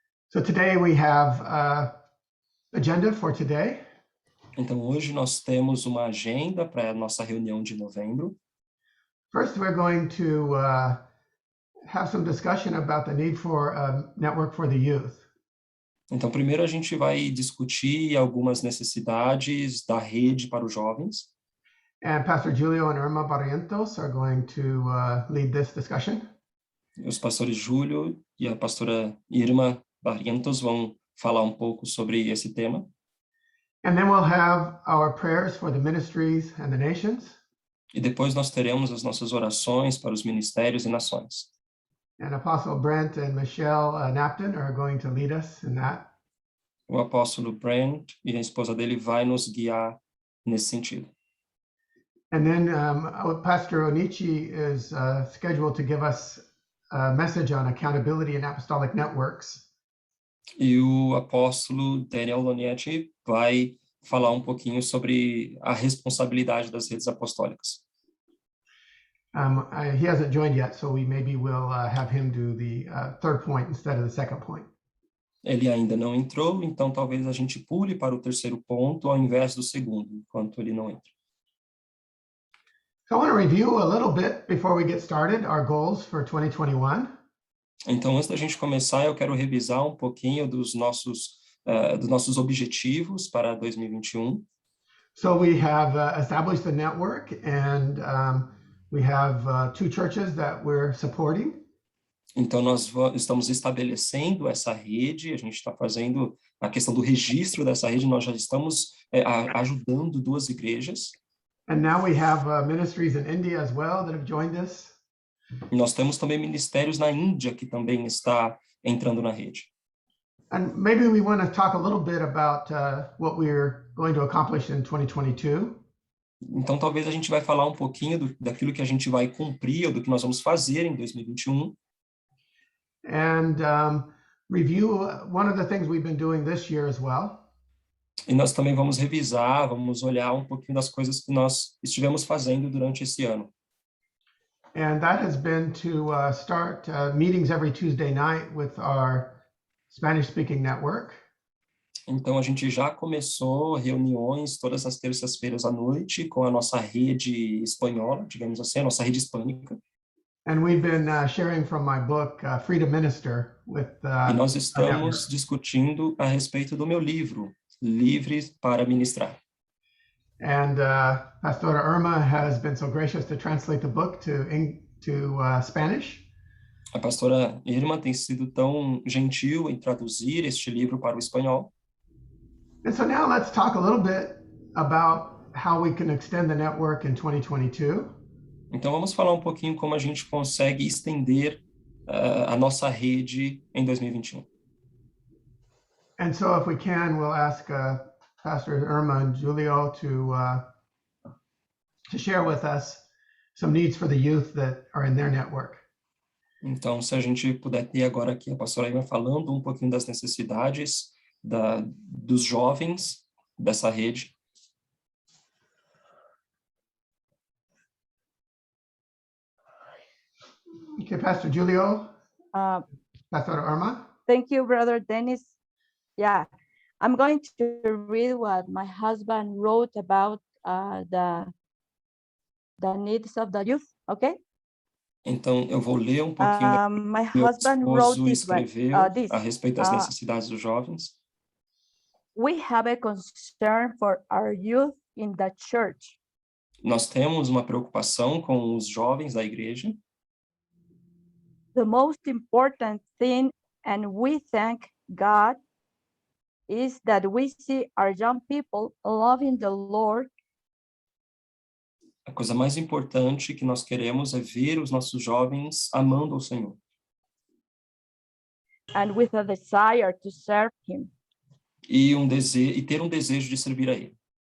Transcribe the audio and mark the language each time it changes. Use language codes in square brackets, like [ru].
[en] So today we have agenda for today. [pt] Então, hoje nós temos uma agenda para a nossa reunião de novembro. [en] First, we're going to have some discussion about the need for a network for the youth. [pt] Então, primeiro a gente vai discutir algumas necessidades da rede para os jovens. [en] And Pastor Julio and Irma Barrientos are going to lead this discussion. [pt] Os pastores Júlio e a pastora Irma Barrientos vão falar um pouco sobre esse tema. [en] And then we'll have our prayers for the ministries and the nations. [pt] E depois nós teremos as nossas orações para os ministérios e nações. [en] And Apostle Brent and Michelle Napton are going to lead us in that. [pt] O apóstolo Brent e a esposa dele vai nos guiar nesse sentido. [en] And then Pastor Onichi is scheduled to give us a message on accountability and apostolic networks. [pt] E o apóstolo Daniel Lonietti vai falar um pouquinho sobre a responsabilidade das redes apostólicas. [en] He hasn't joined yet, so we maybe will have him do the third point instead of the second point. [pt] Ele ainda não entrou, então talvez a gente pule para o terceiro ponto ao invés do segundo, enquanto ele não entra. [en] So I want to review a little bit before we get started our goals for 2021. [pt] Então, antes da gente começar, eu quero revisar um pouquinho dos nossos objetivos para 2021. [en] So we have established the network, and we have 2 churches that we're supporting. [pt] Então, nós estamos estabelecendo essa rede, a gente está fazendo a questão do registro dessa rede, nós já estamos ajudando 2 igrejas. [en] And now we have ministries in India as well that have joined us. [pt] Nós temos também ministérios na Índia que também está entrando na rede. [en] And maybe we want to talk a little bit about what we're going to accomplish in 2022. [pt] Então, talvez a gente vai falar um pouquinho daquilo que a gente vai cumprir ou do que nós vamos fazer em 2021. [en] And review one of the things we've been doing this year as well. [pt] E nós também vamos revisar, vamos olhar um pouquinho das coisas que nós estivemos fazendo durante esse ano. [en] And that has been to start meetings every Tuesday night with our Spanish-speaking network. [pt] Então, a gente já começou reuniões todas as terças-feiras à noite com a nossa rede espanhola, digamos assim, a nossa rede hispânica. [en] And we've been sharing from my book, Free to Minister, with [pt] E nós estamos discutindo a respeito do meu livro, Livres para Ministrar. [en] And Pastora Irma has been so gracious to translate the book to Spanish. [pt] A pastora Irma tem sido tão gentil em traduzir este livro para o espanhol. [en] And so now let's talk a little bit about how we can extend the network in 2022. [pt] Então vamos falar um pouquinho como a gente consegue estender a nossa rede em 2021. [en] And so if we can, we'll ask Pastor Irma and Julio to share with us some needs for the youth that are in their network. [pt] Então, se a gente puder ter agora aqui a pastora Irma falando um pouquinho das necessidades dos jovens dessa rede. [en] Okay, Pastor Julio, Pastor Irma. Thank you, Brother Dennis. Yeah, I'm going to read what my husband wrote about the needs of the youth, okay? [pt] Então, eu vou ler um pouquinho [en] my [pt] meu [en] husband wrote [pt] esposo [en] this [pt] escreveu a respeito das necessidades dos jovens. [en] We have a concern for our youth in the church. [pt] Nós temos uma preocupação com os jovens da igreja. [en] The most important thing, and we thank God, is that we see our young people loving the Lord. [pt] A coisa mais importante que nós queremos é ver os nossos jovens amando o Senhor. [en] And with a desire to serve Him. [pt] E ter um desejo de servir a Ele.